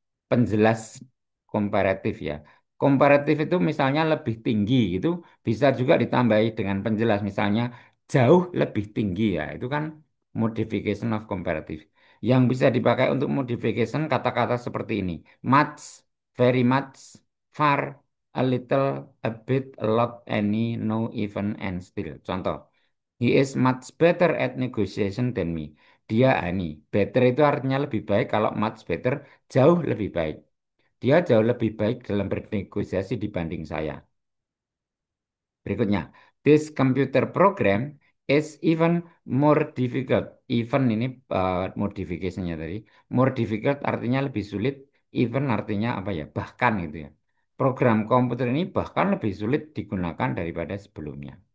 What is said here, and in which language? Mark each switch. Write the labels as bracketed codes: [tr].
[id] Penjelas komparatif ya. Komparatif itu misalnya lebih tinggi itu bisa juga ditambahi dengan penjelas misalnya jauh lebih tinggi ya. Itu kan [en] modification of comparative. [id] Yang bisa dipakai untuk modification kata-kata seperti ini. [en] Much, very much, far, a little, a bit, a lot, any, no, even, and still. [id] Contoh. [en] He is much better at negotiation than me. [id] Dia ini, better itu artinya lebih baik. Kalau much better, jauh lebih baik. Dia jauh lebih baik dalam bernegosiasi dibanding saya. Berikutnya, [en] this computer program is even more difficult. [id] Even ini modifikasinya tadi. [en] More difficult [id] artinya lebih sulit. Even artinya apa ya? Bahkan gitu ya. Program komputer ini bahkan lebih sulit digunakan daripada sebelumnya.